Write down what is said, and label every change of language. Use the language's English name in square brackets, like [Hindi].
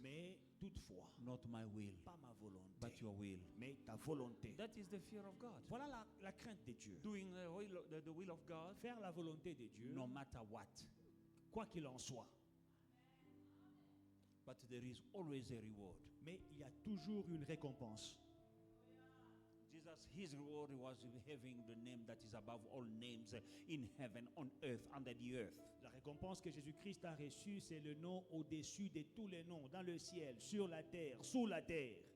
[French] Mais toutefois, [English] not my will, [French] pas ma volonté, [English] but your will. [French] mais ta volonté. [English] That is the fear of God. [French] Voilà la crainte de Dieu. [English] Doing the will of God, [French] Faire la volonté de Dieu, [English] no matter what. [French] quoi qu'il en soit. [English] But there is always a reward. [French] Mais il y a toujours une récompense. [English] Jesus, his reward was having the name that is above all names in heaven, on earth, under the earth. [French] La récompense que Jésus-Christ a reçue, c'est le nom au-dessus de tous les noms, dans le ciel, sur la terre, sous la terre.